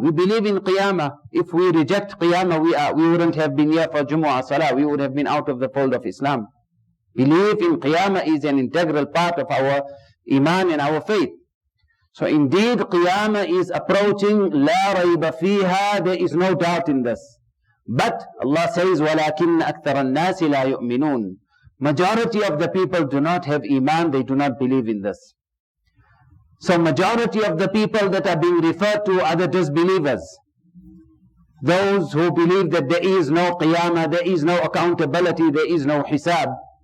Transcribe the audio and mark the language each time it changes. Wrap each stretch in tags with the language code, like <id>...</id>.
<en>We believe in Qiyamah. If we reject Qiyamah, we wouldn't have been here for Jumuah Salah. We would have been out of the fold of Islam. Belief in Qiyamah is an integral part of our Iman and our faith. So indeed Qiyamah is approaching.</en> <ar>La rayba fiha.</ar> <en>There is no doubt in this. But Allah says,</en> <ar>وَلَكِنَّ أَكْثَرَ النَّاسِ لَا يُؤْمِنُونَ.</ar> <en>Majority of the people do not have Iman. They do not believe in this. So majority of the people that are being referred to are the disbelievers. Those who believe that there is no qiyamah, there is no accountability, there is no hisab.</en>